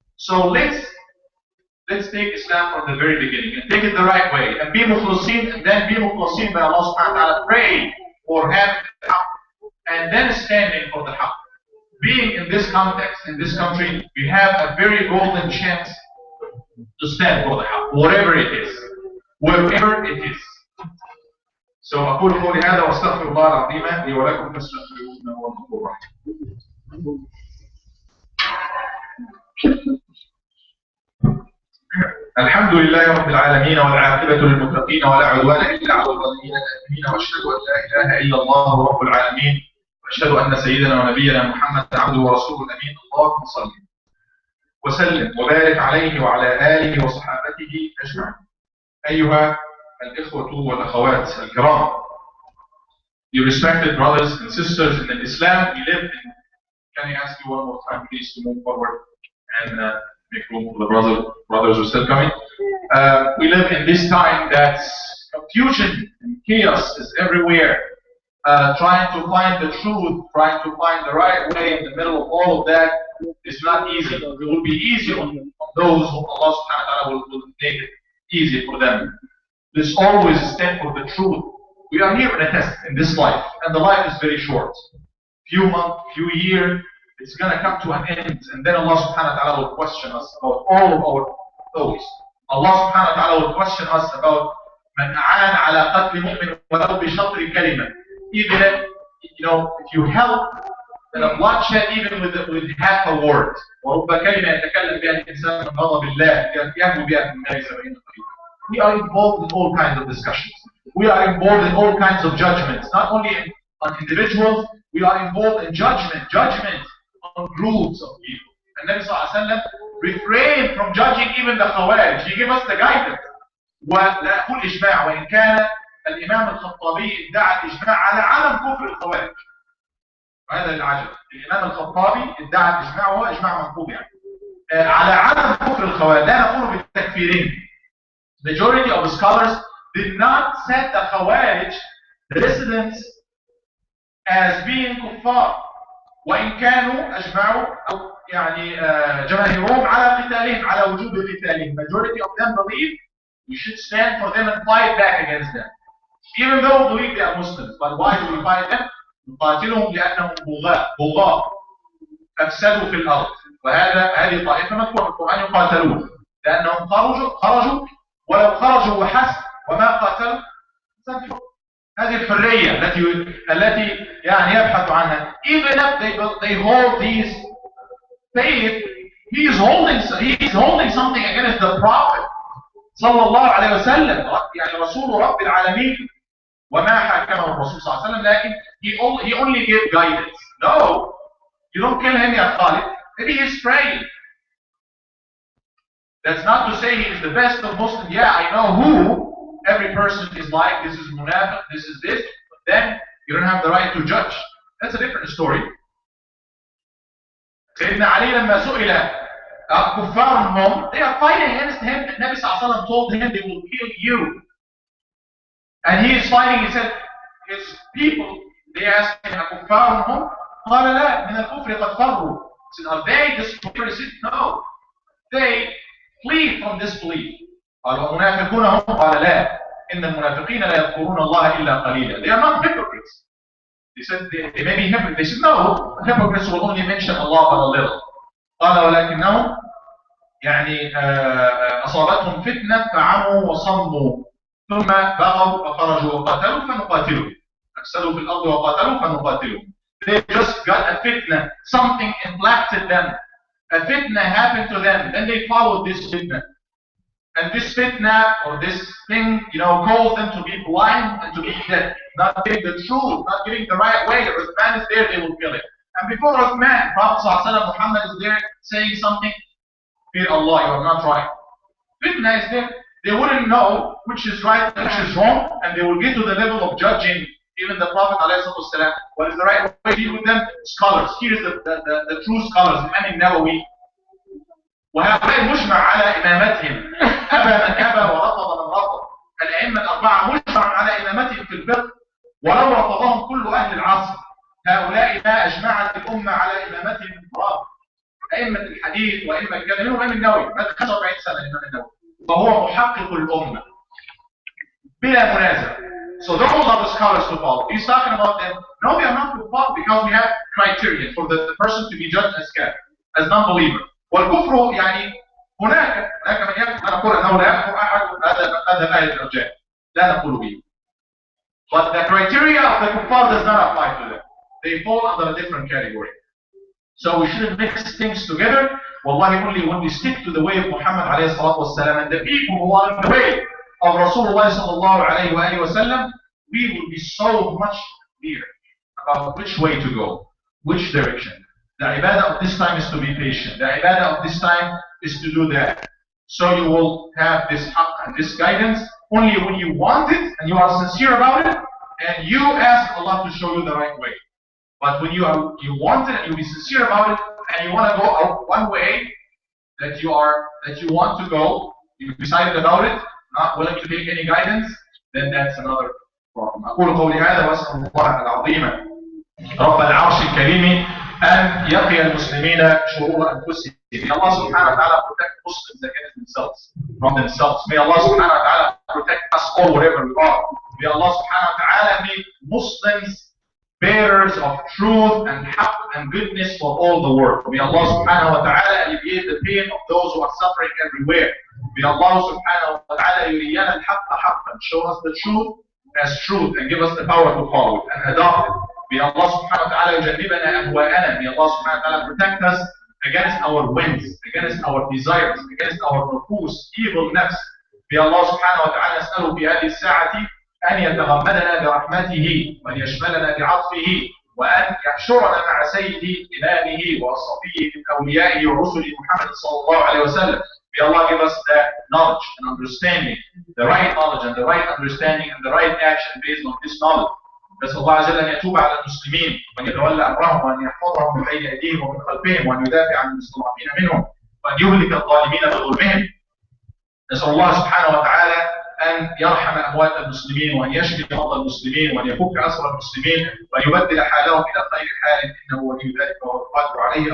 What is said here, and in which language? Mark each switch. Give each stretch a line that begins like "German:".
English: So let's take Islam from the very beginning and take it the right way, and be mukhlasin, and then be mukhlasin by Allah subhanahu wa ta'ala, pray for having the haqq, and then standing for the haqq. Being in this context, in this country, we have a very golden chance to stand for the haqq, whatever it is, wherever it is. So
Arabic: أقول قولي هذا وأستغفر الله العظيم لي ولكم فاستغفروه إنه هو الغفور الرحيم. الحمد لله رب العالمين والعاقبة للمتقين ولا عدوان إلا على الظالمين الآثمين، وأشهد أن لا إله إلا الله رب العالمين، وأشهد أن سيدنا ونبينا محمد عبده ورسوله الأمين. اللهم صل وسلم وبارك عليه وعلى آله وصحابته أجمعين. أيها الإخوة والأخوات الكرام,
English: you respected brothers and sisters in Islam, we live in, can I ask you one more time please to move forward and make room for the brothers who are still coming. We live in this time that confusion and chaos is everywhere. Trying to find the truth, trying to find the right way in the middle of all of that is not easy. It will be easy on those who Allah subhanahu wa ta'ala will make it easy for them. Let's always stand for the truth. We are here in a test in this life, and the life is very short. Few months, few years, it's going to come to an end, and then Allah subhanahu wa ta'ala will question us about all of our thoughts. Allah subhanahu wa ta'ala will question us about
Arabic: من أعان على قتل مؤمن ولو بشطر كلمة.
English: Even if you help in a bloodshed, even with half a word.
Arabic: ورب كلمة يتكلم بها الإنسان من غضب الله يهدي بها من النار 70 طريقا.
English: We are involved in all kinds of discussions. We are involved in all kinds of judgments, not only on individuals, We are involved in judgment on groups of people. And Nabi sallallahu alayhi wa sallam refrained from judging even the Khawarij. He gave us the guidance.
Arabic: ولا أقول إجماع وإن كان الإمام الخطابي ادعى الإجماع على عدم كفر الخوارج. هذا العجب. الإمام الخطابي ادعى الإجماع وهو إجماع منقوض يعني. على عدم كفر الخوارج. لا نقول بالتكفيرين.
English: Majority of scholars did not set the Khawarij, the dissidents, as being kuffar.
Arabic: وإن كانوا أجمعوا أو يعني جماهيرهم على قتالهم على وجوب قتالهم.
English: Majority of them believe we should stand for them and fight back against them. Even though we believe they are Muslims. But why do we fight them?
Arabic: نقاتلهم لأنهم بغاة أفسدوا في الأرض. هذه طائفة مذكورة في القرآن يقاتلون لأنهم خرجوا ولو خرجوا وحسب وما قاتلوا. هذه الحرية التي يعني يبحث عنها.
English: Even if they hold these faith, he is holding something against the Prophet
Arabic: صلى الله عليه وسلم. يعني رسول رب العالمين وما حكمه الرسول صلى الله عليه وسلم. لكن
English: he only gave guidance. No, you don't kill him
Arabic: يا خالد.
English: Maybe he's praying. That's not to say he is the best of Muslims. Yeah, I know who every person is like. This is munafiq, this is this. But then you don't have the right to judge. That's a different story.
Arabic: سيدنا علي لما سئل كفارهم,
English: they are fighting against him. The Nabi sallallahu alaihi wasallam told him they will kill you. And he is fighting. He said, his people, they asked him,
Arabic: كفارهم? قال لا من الكفر قد فروا.
English: He said, are they disbelievers? He said, no. They flee from disbelief.
Arabic: قال ومنافقون هم؟ قال لا إن المنافقين لا يذكرون الله إلا قليلا.
English: They are not hypocrites. They said they may be hypocrites. They said no, hypocrites will only mention Allah but a little.
Arabic: قال ولكنهم يعني أصابتهم فتنة فعموا وصموا ثم بغوا وخرجوا وقاتلوا فنقاتلهم. أفسدوا في الأرض وقاتلوا فنقاتلهم.
English: They just got a fitna. Something impacted them. A fitna happened to them. Then they followed this fitna. And this fitna or this thing, caused them to be blind and to be dead. Not getting the truth, not getting the right way. If the man is there, they will kill it. And before Uthman, Prophet ﷺ, Muhammad is there saying something, fear Allah, you are not right. Fitna is there. They wouldn't know which is right and which is wrong, and they will get to the level of judging even the Prophet ﷺ. What is the right way to deal with them? Scholars. Here is the true scholars, Imam Nawawi.
Arabic: وهؤلاء مجمع على إمامتهم. أبى من أبى ورفض من رفض. الأئمة الأربعة مجمع على إمامتهم في الفقه ولو رفضهم كل أهل العصر. هؤلاء ما أجمعت الأمة على إمامتهم الفراد. أئمة الحديث وأئمة الكلام منهم الإمام النووي. مات 45 سنة الإمام النووي. فهو محقق الأمة بلا منازع.
English: So those are the scholars to follow. He's talking about them. No, we are not to follow because we have criteria for the person to be judged as kafir, as non-believer.
Arabic: والكفر يعني هناك من يكفر. أنا أقول أنه لا يكفر أحد. هذا لا يرجع. لا نقول به.
English: But the criteria of the kuffar does not apply to them. They fall under a different category. So we shouldn't mix things together. Wallahi, only when we stick to the way of Muhammad alayhi salatu wasalam and the people who are in the way of Rasulullah sallallahu alayhi wa sallam, we will be so much clear about which way to go, which direction. The ibadah of this time is to be patient. The ibadah of this time is to do that. So you will have this haqq and this guidance only when you want it and you are sincere about it and you ask Allah to show you the right way. But when you want it and you be sincere about it and you want to go out one way that you want to go, you decided about it, not willing to take any guidance, then that's another problem.
Arabic: أقول قولي هذا وأسأل الله العظيم رب العرش الكريم أن يقي المسلمين شرور أنفسهم.
English: May Allah subhanahu wa ta'ala protect Muslims against themselves, from themselves. May Allah subhanahu wa ta'ala protect us all wherever we are. May Allah subhanahu wa ta'ala make Muslims bearers of truth and haqq and goodness for all the world. May Allah subhanahu wa ta'ala alleviate the pain of those who are suffering everywhere. May Allah subhanahu wa ta'ala
Arabic: yuriyana al-haqqa haqqan,
English: show us the truth as truth and give us the power to follow it and adopt it. May Allah subhanahu wa ta'ala
Arabic: yujannibana ahwa'ana.
English: May Allah subhanahu wa ta'ala protect us against our whims, against our desires, against our nufus, evil nafs. May Allah subhanahu wa ta'ala
Arabic: نسأله في هذه الساعة أن يتغمدنا برحمته وأن يشملنا بعطفه وأن يحشرنا مع سيد إمامه وصفيه من أوليائه ورسله محمد صلى الله عليه وسلم.
English: May Allah give us that knowledge and understanding, the right knowledge and the right understanding and the right action based on this knowledge.
Arabic: نسأل الله عز وجل أن يتوب على المسلمين وأن يتولى أمرهم وأن يحفظهم من بين أيديهم ومن خلفهم وأن يدافع عن المستضعفين منهم وأن يهلك الظالمين بظلمهم. نسأل الله سبحانه وتعالى أن يرحم أموات المسلمين وأن يشفي مرضى المسلمين وأن يفك أسر المسلمين وأن يبدل حالهم إلى خير حال إنه ولي ذلك وهو القادر عليه.